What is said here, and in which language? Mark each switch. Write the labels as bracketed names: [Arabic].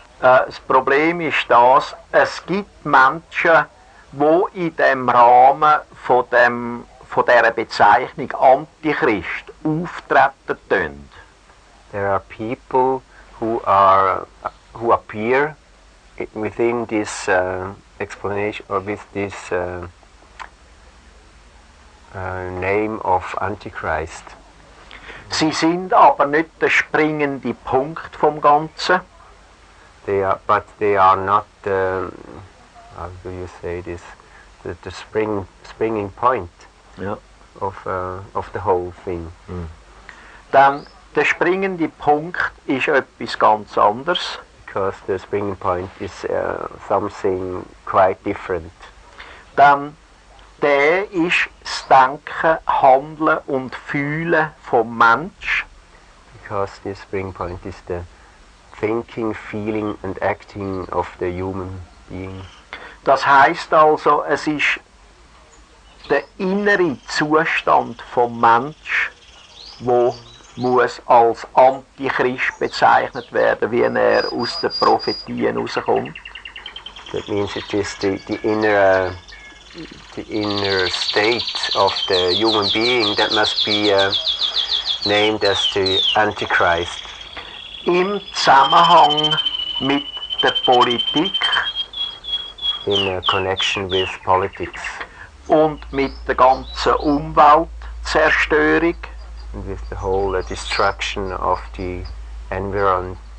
[German] Das Problem ist das, es gibt Menschen, die in dem Rahmen von dieser Bezeichnung Antichrist auftreten können. [English] There are people who appear within this explanation, or with this name of Antichrist. [German] Sie sind aber nicht der springende Punkt vom Ganzen. [English] But they are not how do you say this? The springing point of the whole thing. [German] Denn der springende Punkt ist etwas ganz anderes. [English] Because the springing point is something quite different. [German] Denn der ist das Denken, Handeln und Fühlen vom Mensch. [English] Because this spring point is the thinking, feeling and acting of the human being. [German] Das heisst also, es ist der innere Zustand vom Mensch, wo muss als Antichrist bezeichnet werden, wie er aus den Prophetien rauskommt. [English] That means it is the inner state of the human being that must be named as the Antichrist. [German] Im Zusammenhang mit der Politik [English] in a connection with politics [German] und mit der ganzen Umweltzerstörung [English] and with the whole destruction of the environment